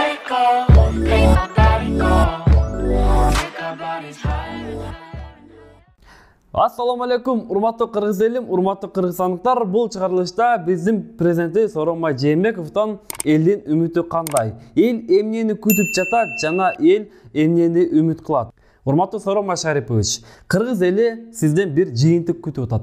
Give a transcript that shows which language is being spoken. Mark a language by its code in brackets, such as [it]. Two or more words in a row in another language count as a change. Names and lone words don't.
[en] go, make my body go, take our bodies higher. [ar] السلام عليكم, [ky] урматтуу кыргыз элим, урматтуу кыргызстандыктар. Бул чыгарылышта биздин президенти Сооронбай Жээнбековдон элдин үмүтү кандай? Эл эмнени күтүп жатат жана эл эмнени үмүт кылат? Урматтуу Сооронбай Шарипович, кыргыз эли сизден бир жыйынтык күтүп атат.